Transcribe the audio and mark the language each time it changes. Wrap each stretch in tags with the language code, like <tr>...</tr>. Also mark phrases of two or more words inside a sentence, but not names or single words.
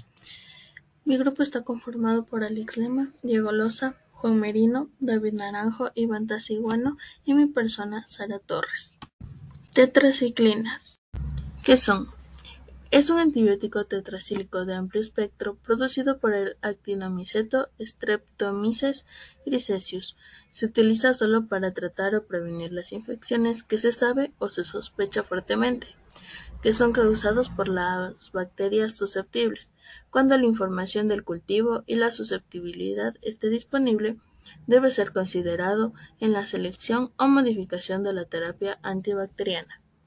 <es>Mi grupo está conformado por Alex Lema, Diego Loza, Juan Merino, David Naranjo, Iván Tasiguano y mi persona, Sara Torres. Tetraciclinas. ¿Qué son? Es un antibiótico tetracíclico de amplio espectro producido por el actinomiceto Streptomyces griseus. Se utiliza solo para tratar o prevenir las infecciones que se sabe o se sospecha fuertemente que son causados por las bacterias susceptibles. Cuando la información del cultivo y la susceptibilidad esté disponible, debe ser considerado en la selección o modificación de la terapia antibacteriana.</es>